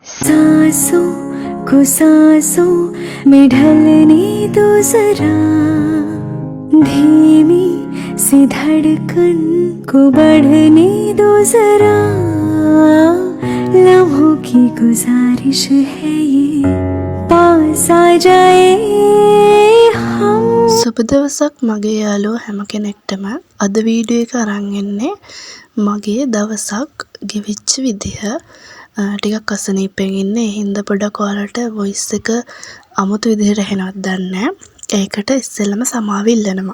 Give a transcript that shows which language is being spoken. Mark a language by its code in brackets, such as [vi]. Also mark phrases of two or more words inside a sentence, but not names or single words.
[hi] सांसों को सांसों में ढलने दो जरा, धीमी सी धड़कन को बढ़ने दो जरा, लम्हों की गुजारिश है ये पास आ जाए हम. [si] සුබ දවසක් මගේ යාළුවෝ හැම කෙනෙක්ටම. අද වීඩියෝ එක අරන් එන්නේ මගේ දවසක් ගෙවිච්ච විදිහ. ටිකක් අසනීපෙන් ඉන්නේ. ඒ හින්දා පොඩක් ඔයාලට වොයිස් එක අමුතු විදිහට ඇහෙනවද දන්නේ නැහැ. ඒකට ඉස්සෙල්ලම සමාව ඉල්ලනවා.